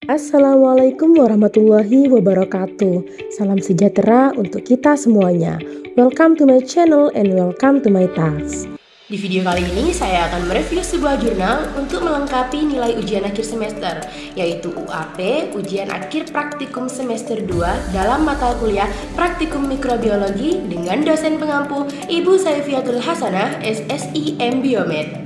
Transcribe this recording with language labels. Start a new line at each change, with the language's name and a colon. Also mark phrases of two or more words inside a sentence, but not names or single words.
Arabic: السلام عليكم ورحمة الله وبركاته.
Indonesian: Salam sejahtera untuk kita semuanya.
English: Welcome to my channel and welcome to my task.
Indonesian: Di video kali ini saya akan mereview sebuah jurnal untuk melengkapi nilai ujian akhir semester, yaitu UAP, ujian akhir praktikum semester 2 dalam mata kuliah Praktikum Mikrobiologi dengan dosen pengampu Ibu Saifiatul Hasanah, SSI M Biomed.